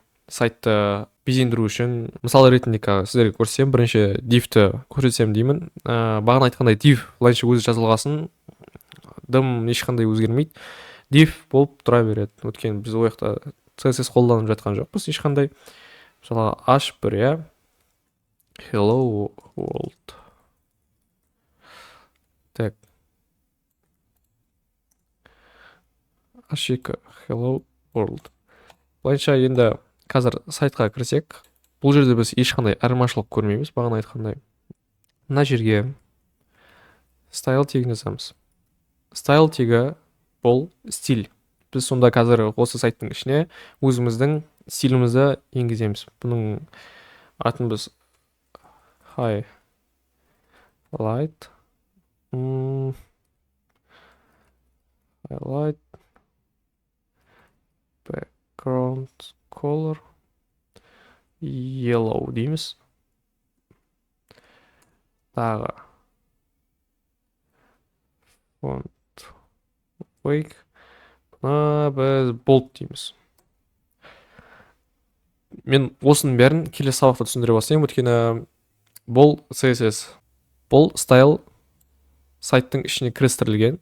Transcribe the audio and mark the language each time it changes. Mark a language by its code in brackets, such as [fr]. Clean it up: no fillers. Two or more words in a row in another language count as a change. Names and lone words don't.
[kk] Сайтты безендіру үшін, мысал ретінде сіздерге көрсетсем, бірінші div-ті көрсетсем деймін. Бағана айтқандай div былайша өзі жазылғасын, дым ешқандай өзгермейді. Div болып тұра береді. Өткен біз ол жақта CSS қолданып жатқан жоқпыз ешқандай. Мысалы H1, иә. [en] Hello world. Так. H2 hello world. [kk] Былайша енді қазір сайтқа кірсек, бұл жерде біз ешқандай айырмашылық көрмейміз, бағана айтқандай. Мына жерге style тегін жазамыз. Style тегі бұл стиль. Біз сонда қазір осы сайттың ішіне өзіміздің стилімізді енгіземіз. Бұның атын біз [en] highlight background color yellow [kk] дейміз. Тағы [en] font weight [kk] біз bold дейміз. Мен осының бәрін келесі сабақта түсіндіре бастаймын, өйткені бұл CSS, бұл style сайттың ішіне кірістірілген.